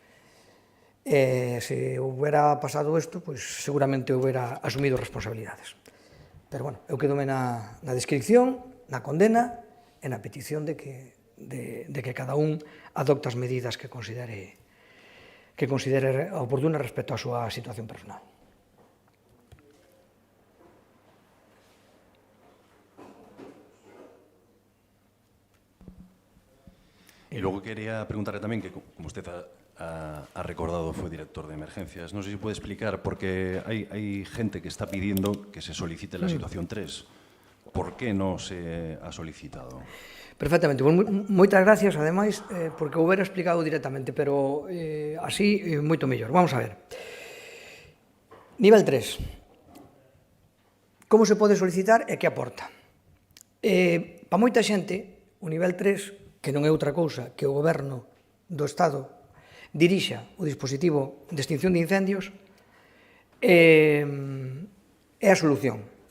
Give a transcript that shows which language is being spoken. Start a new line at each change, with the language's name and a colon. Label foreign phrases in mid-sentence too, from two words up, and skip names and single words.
Galician: Se houbera pasado isto, pois seguramente houbera asumido responsabilidades. Pero, bueno, eu quedome na descripción, na condena e na petición de que cada un adopte as medidas que considere oportunas respecto á súa situación personal.
Spanish: Y luego quería preguntarle también, que como usted ha recordado, fue director de emergencias, no sé si puede explicar, porque hay gente que está pidiendo que se solicite la situación 3. ¿Por qué no se ha solicitado?
Galician: Perfectamente, moitas gracias, ademais, porque o hubiera explicado directamente, pero así moito mellor. Vamos a ver. Nivel 3. Como se pode solicitar e que aporta? Para moita xente, o nivel 3, que non é outra cousa que o Goberno do Estado dirixa o dispositivo de extinción de incendios, é a solución.